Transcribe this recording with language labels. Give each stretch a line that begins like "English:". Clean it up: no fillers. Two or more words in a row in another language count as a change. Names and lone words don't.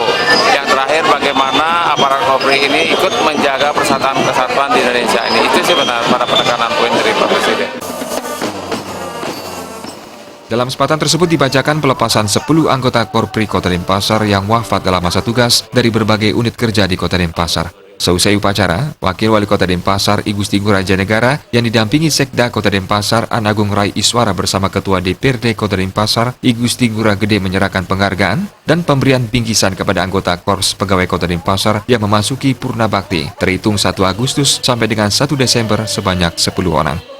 Indonesian: Yang terakhir bagaimana aparat Korpri ini ikut menjaga persatuan kesatuan di Indonesia ini. Itu sih benar pada penekanan poin dari Pak Presiden. Dalam kesempatan tersebut dibacakan pelepasan 10 anggota Korpri Kota Denpasar yang wafat dalam masa tugas dari berbagai unit kerja di Kota Denpasar. Seusai upacara, Wakil Wali Kota Denpasar I Gusti Ngurah Jaya Negara yang didampingi Sekda Kota Denpasar An Agung Rai Iswara bersama Ketua DPRD Kota Denpasar I Gusti Ngurah Gede menyerahkan penghargaan dan pemberian bingkisan kepada anggota Korps Pegawai Kota Denpasar yang memasuki Purna Bakti terhitung 1 Agustus sampai dengan 1 Desember sebanyak 10 orang.